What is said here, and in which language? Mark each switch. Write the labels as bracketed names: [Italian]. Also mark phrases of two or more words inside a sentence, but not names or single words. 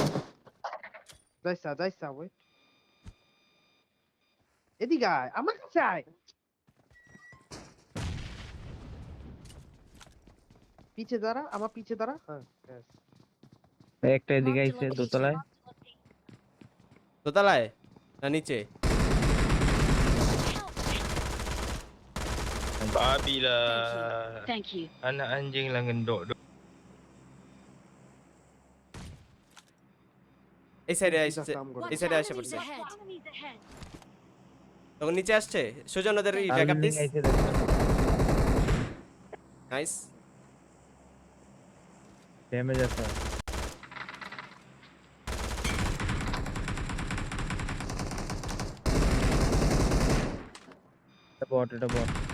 [Bangla] যাইসা ওই এদিকে আয় আমার কাছে আয় পিছে দাঁড়া আমার পিছে দাঁড়া হ্যাঁ একটা এদিকে আইছে দোতলায়। দোতলায় না নিচে? [Malay] Babi lah. [English] Thank you. [Malay] Anak anjing lah ngendok. [Bangla] এই সাইডে পিছা আসছে, কাম করে এই সাইডে এসে পড়ছে। [English] Enemies ahead. [Bangla] তখন নিচে আসছে সুজন, ওদের আর ব্যাকআপ বিল্ডিং দিস। আইছে দেখো। নাইস। ড্যামেজ আছে। এটা বট।